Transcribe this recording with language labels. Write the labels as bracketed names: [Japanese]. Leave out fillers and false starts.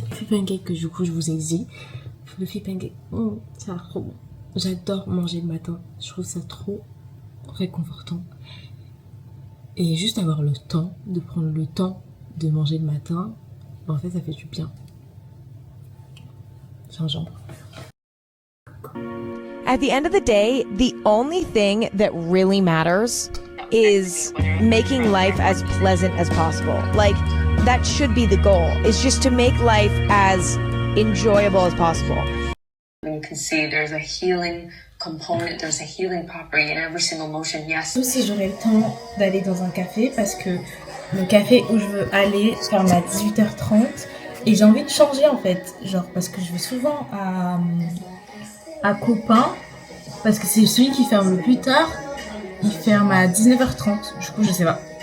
[French] Fluffy pancake que du coup je vous ai dit, fluffy pancake, ça a l'air trop bon. J'adore manger le matin, je trouve ça trop réconfortant et juste avoir le temps de prendre le temps de manger le matin, en fait ça fait du bien. Gingembre. [English] At the end of the day, the only thing that really matters is making life as pleasant as possible. Like, that should be the goal, is just to make life as enjoyable as possible. You can see there's a healing component. There's a healing property in every single motion. Yes. [French] Si j'aurais le temps d'aller dans un café, parce que le café où je veux aller ferme à 18h30 et j'ai envie de changer en fait, genre parce que je vais souvent à Copain, parce que c'est celui qui ferme le plus tard, il ferme à 19h30, du coup je sais pas.